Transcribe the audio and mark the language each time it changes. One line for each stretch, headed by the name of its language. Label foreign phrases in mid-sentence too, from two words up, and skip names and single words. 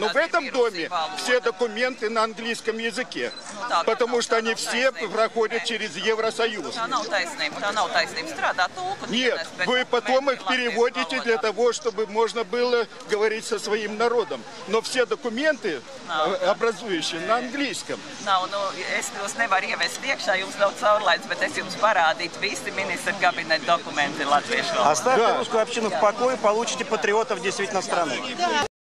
Russian: Но в этом доме все документы на английском языке, потому что они все проходят через Евросоюз. Нет, вы потом их переводите для того, чтобы можно было говорить со своим народом. Но все документы, образующие на английском.
Latvian: Es tos nevaru ievest iekšā, jums nav caurlaids, bet es jums parādītu visi ministra kabineta dokumenti latviešu valodā.
Russian: Оставьте русскую общину в покое, получите патриотов действительно страны.